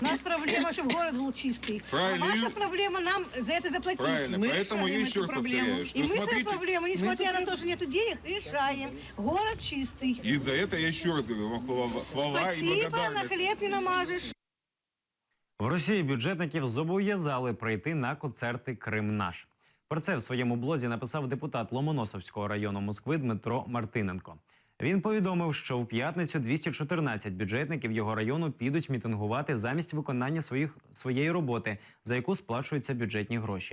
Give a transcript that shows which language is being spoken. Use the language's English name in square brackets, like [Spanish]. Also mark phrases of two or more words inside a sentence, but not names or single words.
[Russian] У нас проблема, чтобы город был чистый. Правильно. А ваша проблема нам за это заплатить. Правильно, поэтому я еще раз повторяю, что И мы свою смотрите... проблему, несмотря на то, что нету денег, решаем. Город чистый. И за это я еще раз говорю, вам хвала и Спасибо, на благодарность. хлеб не намажешь. [Ukrainian] В Росії бюджетників зобов'язали прийти на концерти «Крим наш». Про це в своєму блозі написав депутат Ломоносовського району Москви Дмитро Мартиненко. Він повідомив, що в п'ятницю 214 бюджетників його району підуть мітингувати замість виконання своєї роботи, за яку сплачуються бюджетні гроші.